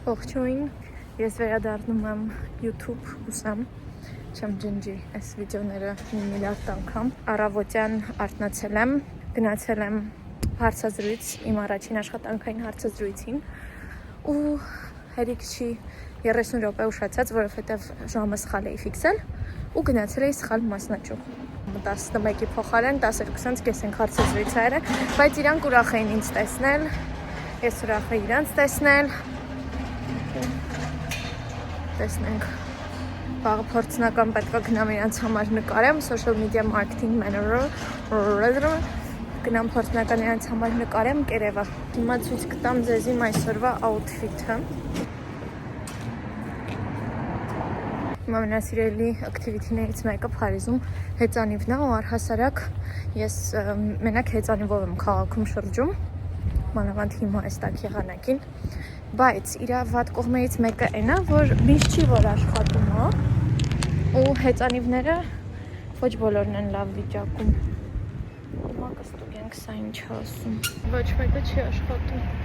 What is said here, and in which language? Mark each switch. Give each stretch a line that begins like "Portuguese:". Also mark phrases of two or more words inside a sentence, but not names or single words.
Armenian: Ողջույն, ես վերադառնում եմ YouTube ուսամ, չեմ ջնջի այս վիդեոները մի միլիարդ անգամ։ Առավոտյան արթնացել եմ, գնացել եմ հարցազրույց, իմ առաջին աշխատանքային հարցազրույցին ու հերիք չի 30 րոպե ուշացած, որովհետև ժամը սխալ էի ֆիքսել ու գնացել էի սխալ մասնաճյուղ։ 11-ի փոխարեն 10:20 կես ենք հարցազրույցները, բայց իրանք ուրախ էին ինձ տեսնել, ես ուրախ եմ իրանց տեսնել։ Տեսնենք, վաղը փորձնական պետք է գնամ իրանց համար նկարեմ,
English: social media marketing manager,
Armenian: գնամ փորձնական իրանց համար նկարեմ կերևա։ Հիմա ցույց կտամ ձեզ իմ այսօրվա outfit-ը։ Իմ ամենասիրելի activity-ներից մեկը Փարիզում հեծանիվն է ու առհասարակ ես մենակ հեծանիվով եմ քաղաքում շրջում, մանավանդ հիմա այս տաք եղանակին, բայց իր վատ կողմերից մեկը այն է, որ միշտ չի որ աշխատում է ու հեծանիվները ոչ բոլորն են լավ վիճակում։ Հիմա կստուգենք սա ինչ է ասում։ Ոչ մեկը չի աշխատում։